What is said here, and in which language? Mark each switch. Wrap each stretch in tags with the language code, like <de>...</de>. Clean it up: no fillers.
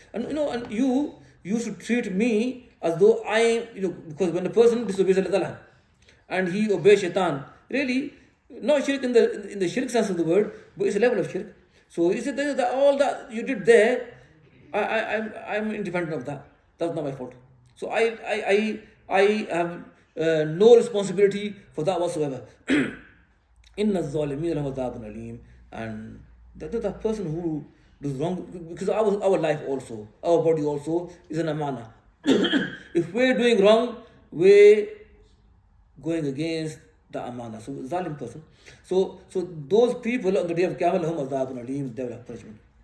<en>And and you should treat me as though I am, because when a person disobeys Allah and he obeys shaitan, really, not shirk in the shirk sense of the word, but it's a level of shirk. So he said that all that you did there, I'm independent of that. That's not my fault. So I have no responsibility for that whatsoever.</en> <ar>Inna الظالمين لهم عذاب أليم.</ar> <en>And the person who does wrong, because our life also, our body also is an amana. If we're doing wrong, we're going against the amana. So zalim person. So those people on the day of Qiyamah lahum azabun alim, they will have punishment.</en>